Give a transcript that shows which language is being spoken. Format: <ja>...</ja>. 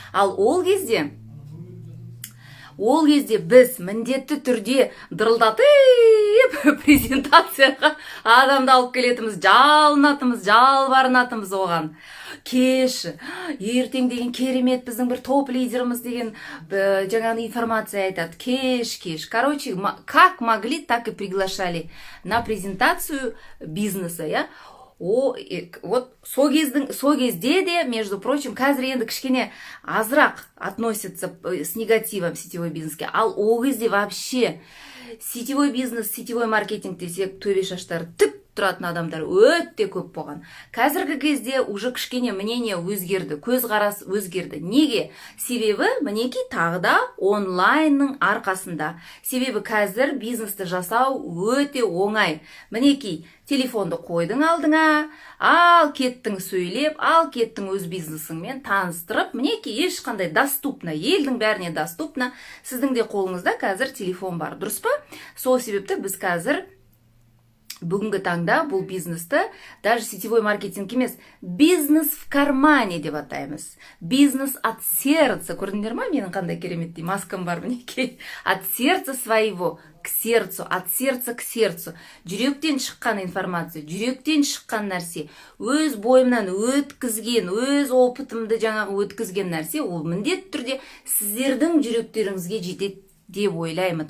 <kk>Ал ол кезде біз міндетті түрде дырылдатып презентацияға адамды алып келетіміз, жалбарынатымыз оған. Кеш, ертең деген керемет біздің бір топ-лидеріміз деген жаңағы информация айтады. Кеш.</kk> <ru>Короче, как могли, так и приглашали на презентацию бизнеса, я.</ru> <kk>Вот сол кезде де,</kk> <ru>между прочим,</ru> <kk>қазір енді кішкене азырақ</kk> <ru>относится с негативом сетевой</ru> <kk>бизнеске. Ал ол кезде вообще сетевой бизнес, сетевой маркетинг десек, төбе шаштары тік тұратын адамдар өте көп болған. Қазіргі кезде уже кішкене мнение өзгерді, көзқарас өзгерді. Неге? Себебі мінекей тағы да онлайнның арқасында. Себебі қазір бизнесті жасау өте оңай. Мінекей телефонды қойдың алдыңа, ал кеттің сөйлеп, ал кеттің өз бизнесіңмен таныстырып, мінекей ешқандай доступна, елдің бәріне доступна. Сіздің де қолыңызда қазір телефон бар, дұрыс па? Сол себепті біз қазір бүгінгі таңда бұл бизнесті</kk> <ru>даже сетевой маркетинг</ru> <kk>емес,</kk> <ru>бизнес в кармане</ru> <kk>деп атаймыз.</kk> <ru>Бизнес от сердца.</ru> <kk>Көрдіңдер ма? Менің қандай кереметтей маскам бар мінекей.</kk> <ru>От сердца своего к сердцу, от сердца к сердцу.</ru> <kk>Жүректен шыққан информация, жүректен шыққан нәрсе, өз бойымнан өткізген, өз опытымды жаңағы өткізген нәрсе, ол міндетті түрде сіздердің жүректеріңізге жетеді деп ойлаймын.</kk>